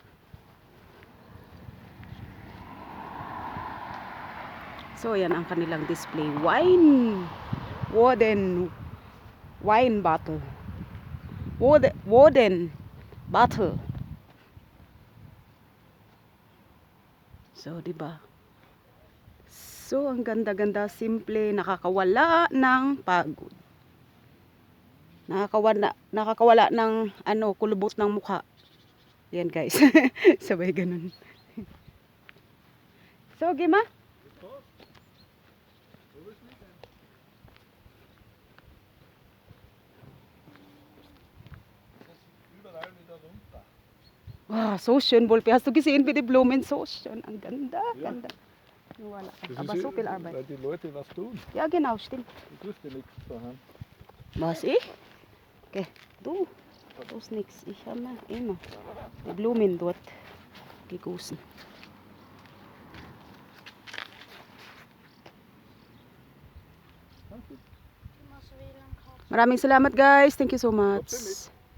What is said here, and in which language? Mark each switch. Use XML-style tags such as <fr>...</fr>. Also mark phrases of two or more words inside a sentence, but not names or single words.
<tl>So, yan ang kanilang display.</tl> <en>Wooden wine bottle. Wooden bottle. So,</en> <tl>diba? So, ang ganda-ganda, simple, nakakawala ng pagod. Nakakawala ng kulubot ng mukha. Yan guys. Sabay ganun. So, Gima?</tl> <de>Wow, so schön, Wolfi. Hast du gesehen, wie die Blumen so schön?</de> <tl>Ang ganda, ja. Ganda. Wala.</tl> <de>Aber so viel Arbeit. Weil die Leute was tun. Ja, genau, stimmt. Du tust dir nichts daheim. Was, ich? Okay, du tust nichts. Ich habe immer die Blumen dort gegossen.</de> <tl>Maraming salamat guys.</tl> <en>Thank you so much.</en>